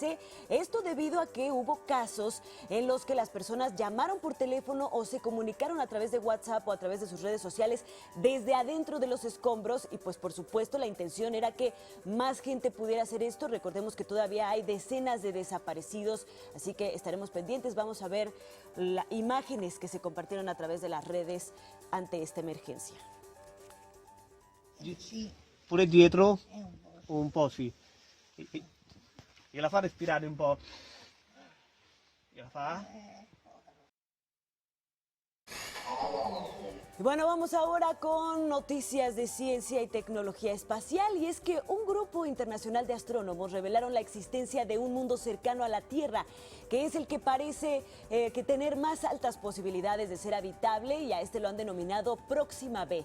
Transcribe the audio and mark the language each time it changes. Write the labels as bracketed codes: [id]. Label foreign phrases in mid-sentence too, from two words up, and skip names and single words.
[es] Esto debido a que hubo casos en los que las personas llamaron por teléfono o se comunicaron a través de WhatsApp o a través de sus redes sociales desde adentro de los escombros y pues por supuesto la intención era que más gente pudiera hacer esto. Recordemos que todavía hay decenas de desaparecidos, así que estaremos pendientes. Vamos a ver las imágenes que se compartieron a través de las redes ante esta emergencia. [it] Pure dietro un po' sì. Y la fa respirare un po'. Y la fa. [es] Y bueno, vamos ahora con noticias de ciencia y tecnología espacial, y es que un grupo internacional de astrónomos revelaron la existencia de un mundo cercano a la Tierra, que es el que parece que tener más altas posibilidades de ser habitable, y a este lo han denominado Próxima B.